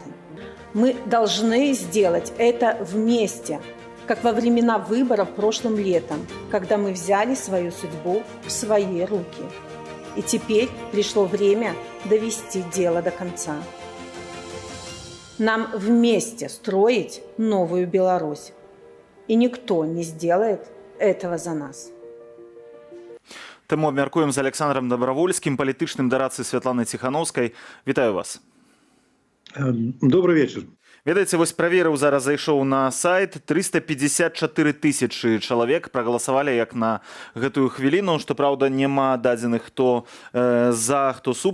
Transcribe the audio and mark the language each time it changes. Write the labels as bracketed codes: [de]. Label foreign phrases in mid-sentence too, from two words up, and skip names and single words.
[ru] Мы должны сделать это вместе, как во времена выборов прошлым летом, когда мы взяли свою судьбу в свои руки. И теперь пришло время довести дело до конца. Нам вместе строить новую Беларусь. И никто не сделает этого за нас. [be] Тэму абмяркуем з Александром Добравольскім, палітычным дарадцы Святланы Ціханаўскай. Вітаю вас. [ru] Добрый вечер. [be] Ведаеце, вось праверыў, зараз зайшоў на сайт, 354 тысячы чалавек прагаласавалі як на гэтую хвіліну, што, праўда, няма дадзеных, хто за, хто супраць.